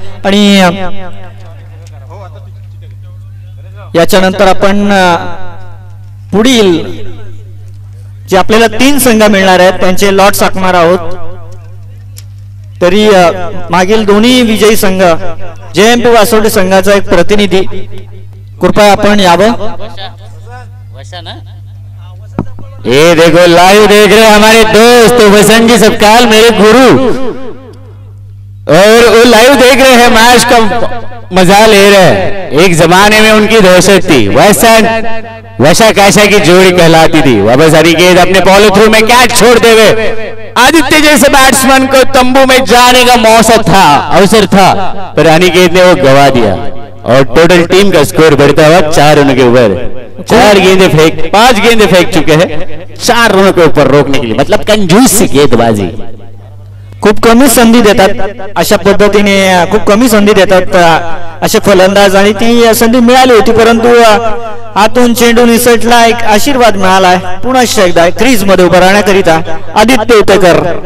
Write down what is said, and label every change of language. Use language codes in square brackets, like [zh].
[mr] आणि याच्यानंतर आपण पुढील जे आपल्याला 3 संघ मिळणार आहेत त्यांचे लॉट साकणार आहोत। तरी मागील दोन्ही विजयी संघ जेएमपी वासोटी संघाचा एक प्रतिनिधी कृपया आपण यावं। [hi] ये देखो लाइव देख रहे हमारे दोस्त वसंत जी सपकाल, मेरे गुरु, और वो लाइव देख रहे हैं, मैच का मजा ले रहे हैं। एक जमाने में उनकी दहशत थी, वैसा कैसा की जोड़ी कहलाती थी। वापस अनिकेत अपने फॉलो थ्रू में कैच छोड़ते हुए आदित्य जैसे बैट्समैन को तंबू में जाने का अवसर था, पर अनिकेत ने वो गवा दिया और टोटल टीम का स्कोर बढ़ता हुआ 4 रनों के ऊपर। 5 गेंदे फेंक चुके हैं 4 रनों के ऊपर रोकने के लिए, मतलब कंजूस सी गेंदबाजी। [mr] खूप कमी संधी देतात अशा पद्धतीने, खूप कमी संधी देतात असे फलंदाज, आणि ती संधी मिळाली होती परंतु आतून चेंडू निसटला। एक आशीर्वाद मिळाला आहे पुन्हा एकदा क्रीज मध्ये उभं राहण्याकरिता आदित्य उतेकर।